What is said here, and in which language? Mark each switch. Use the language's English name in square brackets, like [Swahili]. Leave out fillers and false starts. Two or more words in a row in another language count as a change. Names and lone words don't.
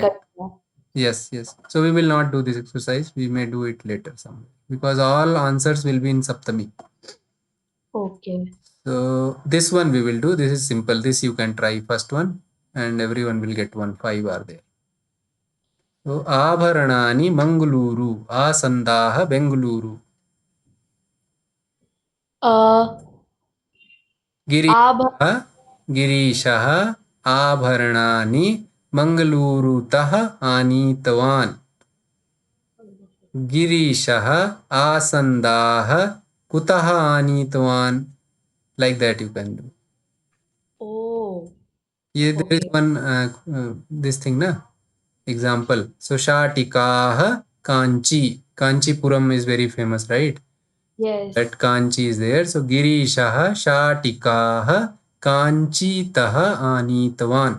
[English] yeah. Yes. So we will not do this exercise. We may do it later somewhere because all answers will be in Saptami. Okay. So this one we will do. This is simple. This you can try first one and everyone will get 1. 5 are there. [Sanskrit] So आभरणानि मङ्गलूरु आसन्दः बेङ्गलूरु. गिरीशः आभरणानि मङ्गलूरुतः आनीतवान्. गिरीशः आसन्दः कुतः आनीतवान्. [English] Like that you can do. Oh. Yeah, there is one this thing na example. [Sanskrit] So शाटिकाः काञ्ची. [English] Kanchipuram is very famous, right? Yes. That Kanchi is there. [Sanskrit] So गिरीशः शाटिकाः काञ्चीतः आनीतवान्.